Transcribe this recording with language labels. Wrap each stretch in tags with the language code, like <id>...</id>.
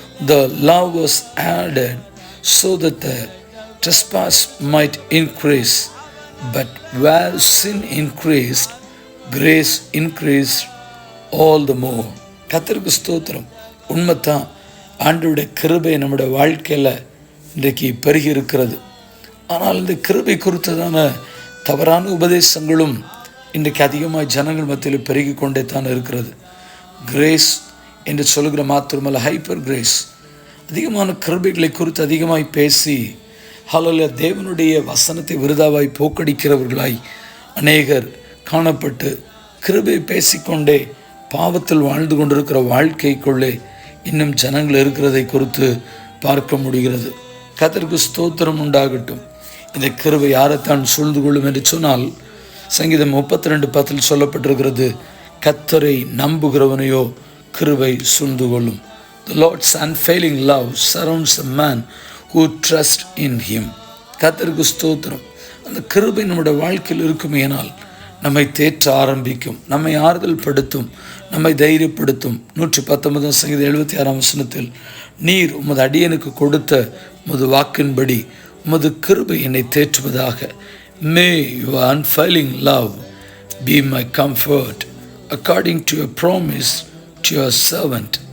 <en>The law was added so that the trespass might increase, but where sin increased, grace increased all the more.</en> <ta>கர்த்தருக்கு ஸ்தோத்திரம். உண்மைத்தான், ஆண்டவருடைய கிருபை நம்முடைய வாழ்க்கையில் இன்றைக்கு பெருகி இருக்கிறது. ஆனால் இந்த கிருபை குறித்ததான தவறான உபதேசங்களும் இன்றைக்கு அதிகமாக ஜனங்கள் மத்தியில் பெருகி கொண்டே தான் இருக்கிறது. கிரேஸ் என்று சொல்கிற மாத்திரமல்ல, ஹைப்பர் கிரேஸ், அதிகமான கிருபைகளை குறித்து அதிகமாய் பேசி தேவனுடைய வசனத்தை விருதாவாய் போக்கடிக்கிறவர்களாய் அநேகர் காணப்பட்டு கிருபை பேசிக்கொண்டே பாவத்தில் வாழ்ந்து கொண்டிருக்கிற வாழ்க்கைக்குள்ளே இன்னும் ஜனங்கள் இருக்கிறதை குறித்து பார்க்க முடிகிறது. கர்த்தருக்கு ஸ்தோத்திரம் உண்டாகட்டும். இந்த கிருபை யாரைத்தான் சூழ்ந்து கொள்ளும் என்று சொன்னால், சங்கீதம் 32:10 சொல்லப்பட்டிருக்கிறது, கர்த்தரை நம்புகிறவனையோ கிருபை சூழ்ந்து கொள்ளும்.</ta> <en>The Lord's unfailing love surrounds a man who trusts in him.</en> <ta>கர்த்தருக்கு ஸ்தோத்திரம். அந்த கிருபை நம்முடைய வாழ்க்கையில் இருக்குமேனால் நம்மை தேற்ற ஆரம்பிக்கும், நம்மை ஆறுதல் படுத்தும், நம்மை தைரியப்படுத்தும். 119 நீர் உமது அடியனுக்கு கொடுத்த உமது வாக்கின்படி உமது கிருபை என்னை தேற்றுவதாக.</ta> <en>May your unfailing love be my comfort according to your promise to your servant.</en>